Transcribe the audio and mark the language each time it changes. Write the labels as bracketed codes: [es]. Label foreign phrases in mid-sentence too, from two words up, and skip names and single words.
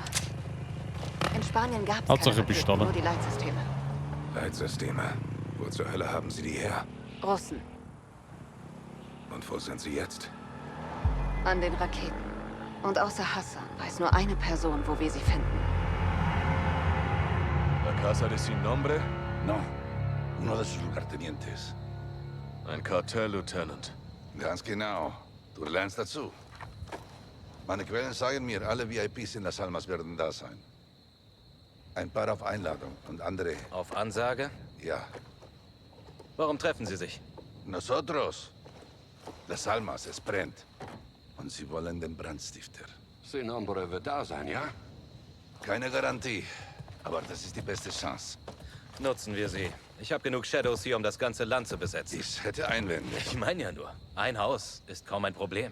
[de] In Spanien gab es Hauptsache keine Pistole. Raketen, nur die Leitsysteme. Leitsysteme. Wo zur Hölle haben sie die her? Russen. Und wo sind sie jetzt? An den Raketen. Und außer Hassan weiß nur eine Person, wo wir sie finden. [es] La Casa de Sin Nombre? No. Uno de sus lugartenientes. [de] Ein Kartell-Lieutenant. Ganz genau. Du lernst dazu. Meine Quellen sagen mir, alle VIPs in Las Almas werden da sein. Ein paar auf Einladung und andere... Auf Ansage? Ja. Warum treffen Sie sich? [es] Nosotros. Las Almas, [de] es brennt. Und sie wollen den Brandstifter. Sin Nombre wird da sein, ja? Keine Garantie. Aber das ist die beste Chance. Nutzen wir sie. Ich habe genug Shadows hier, um das ganze Land zu besetzen. Ich hätte Einwände. Ich meine ja nur, ein Haus ist kaum ein Problem.